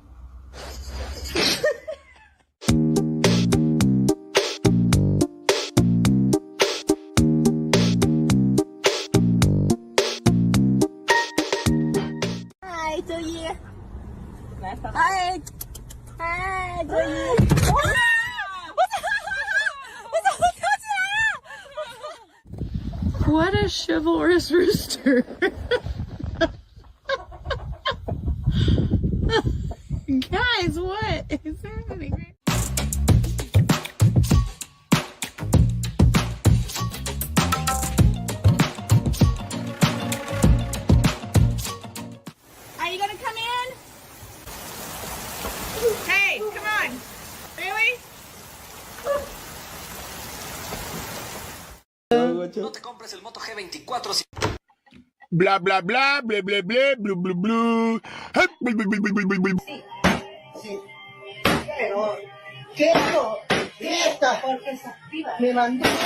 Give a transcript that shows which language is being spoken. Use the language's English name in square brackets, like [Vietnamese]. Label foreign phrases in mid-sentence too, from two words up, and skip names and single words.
[English] Hi, doyi. Hi. Hi, doyi. What a chivalrous rooster. Guys, what is happening? Are you gonna come in? Hey, come on. Really? [Spanish] No te compres el Moto G24 si... Bla bla bla, ble ble ble, blu blu blu. Sí. Pero, ¿qué no? Fiesta. Porque se activa. Me mandó.